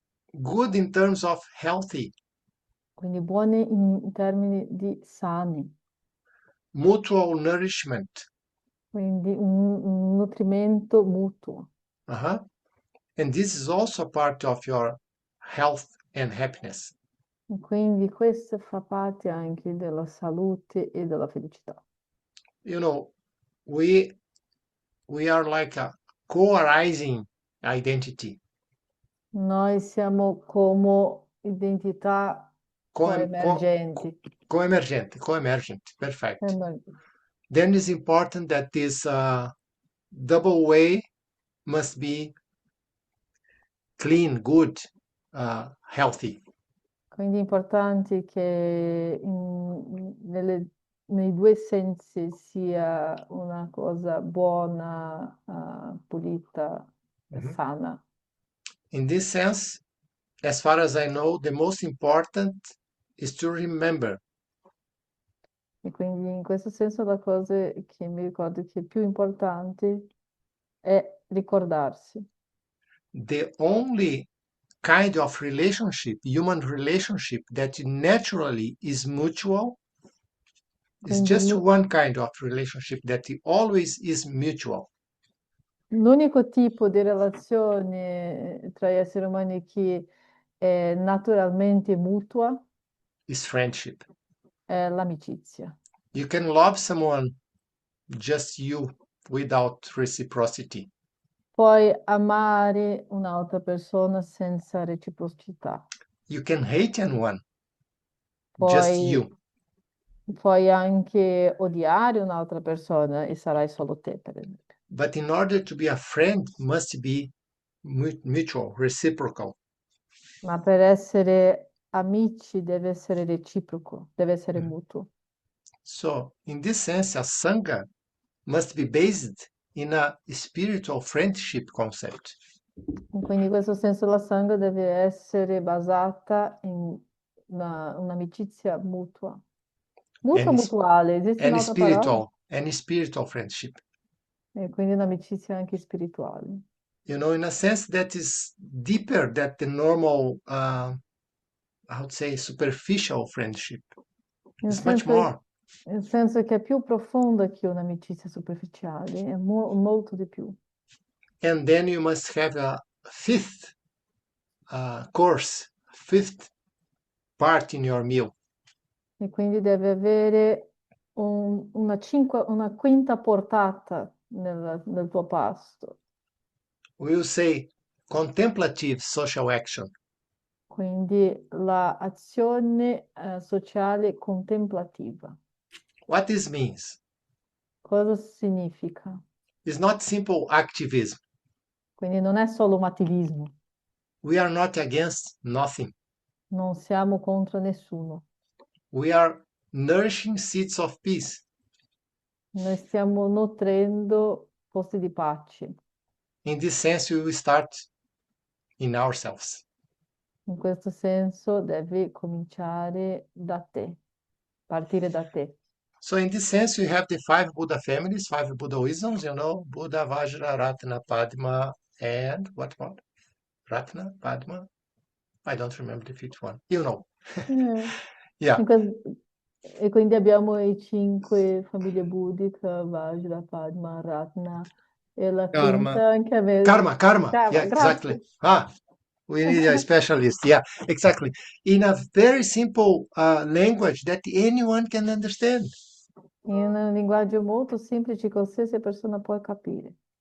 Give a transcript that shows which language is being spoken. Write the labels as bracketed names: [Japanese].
[English] Good in terms of healthy, [Italian] Quindi buone in termini di sani. [English] mutual nourishment. [Italian] Quindi un nutrimento mutuo. [English] And this is also part of your health and happiness. [Italian] E quindi questo fa parte anche della salute e della felicità. [English] You know, we are like a co-arising identity. [Italian] Noi siamo come identità coemergenti. [English] Co-emergent, perfect. Then it's important that this double way must be clean, good, healthy. [Italian] Quindi è importante che nei due sensi sia una cosa buona, pulita e sana. [English] In this sense, as far as I know, the most important is to remember. [Italian] E quindi in questo senso la cosa che mi ricordo che è più importante è ricordarsi. [English] The only kind of relationship, human relationship, that naturally is mutual is just one kind of relationship that always is mutual. [Italian] L'unico tipo di relazione tra gli esseri umani che è naturalmente mutua [English] is friendship. [Italian] È l'amicizia. [English] You can love someone just you without reciprocity. [Italian] Puoi amare un'altra persona senza reciprocità. [English] You can hate anyone, just you. [Italian] Puoi anche odiare un'altra persona e sarai solo te, per esempio. [English] But in order to be a friend, must be mutual, reciprocal. [Italian] Ma per essere amici deve essere reciproco, deve essere mutuo. [English] So, in this sense, a sangha must be based in a spiritual friendship concept. [Italian] Quindi in questo senso la sangha deve essere basata in un'amicizia mutua. Mutua [English] And, [Italian] mutuale, esiste [English] and [Italian] un'altra parola? [English] spiritual friendship. [Italian] E quindi un'amicizia anche spirituale. [English] You know, in a sense that is deeper than the normal, I would say, superficial friendship. [Italian] Nel [English] It's much [Italian] senso, [English] more. [Italian] nel senso che è più profonda che un'amicizia superficiale, è molto di più. [English] And then you must have a fifth course, fifth part in your meal. [Italian] E quindi deve avere una quinta portata nel tuo pasto. [English] We will say contemplative social action. [Italian] Quindi l'azione sociale contemplativa. [English] What this means [Italian] Cosa significa? [English] is not simple activism. [Italian] Quindi non è solo un attivismo, [English] We are not against nothing. [Italian] non siamo contro nessuno. [English] We are nourishing seeds of peace. [Italian] Noi stiamo nutrendo posti di pace. [English] In this sense, we will start in ourselves. [Italian] In questo senso devi cominciare da te, partire da te. [English] So in this sense, you have the five Buddha families, five Buddha wisdoms, you know, Buddha, Vajra, Ratna, Padma, and what? Ratna, Padma? I don't remember the fifth one. You know. Eh, Yeah. [Italian] E quindi abbiamo i 5 famiglie buddhiche, Vajra, Padma, Ratna e la [English] Karma. [Italian] quinta anche a me. [English] Karma. Yeah, exactly. We need a specialist. Yeah, exactly. In a very simple language that anyone can understand. [Italian] In un linguaggio molto semplice, qualsiasi persona può capire.